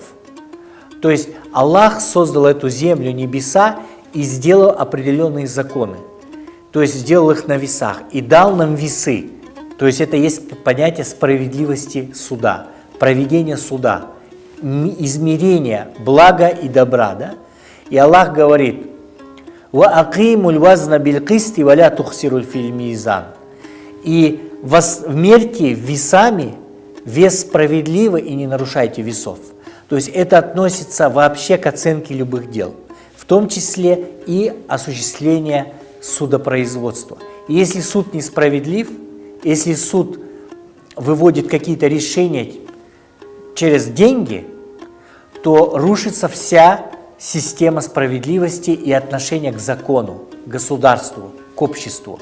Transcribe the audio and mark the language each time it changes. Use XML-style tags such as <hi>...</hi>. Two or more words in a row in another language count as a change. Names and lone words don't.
<ru>То есть Аллах создал эту землю, небеса и сделал определенные законы. То есть сделал их на весах и дал нам весы. То есть это есть понятие справедливости суда, проведения суда, измерения блага и добра. Да? И Аллах говорит:</ru> <ar>«وأقيموا الوزن بالقسط ولا تخسروا في الميزان».</ar> <ru>И мерьте весами вес справедливо и не нарушайте весов. То есть это относится вообще к оценке любых дел, в том числе и осуществление судопроизводства. И если суд несправедлив, если суд выводит какие-то решения через деньги, то рушится вся система справедливости и отношения к закону, к государству, к обществу.</ru>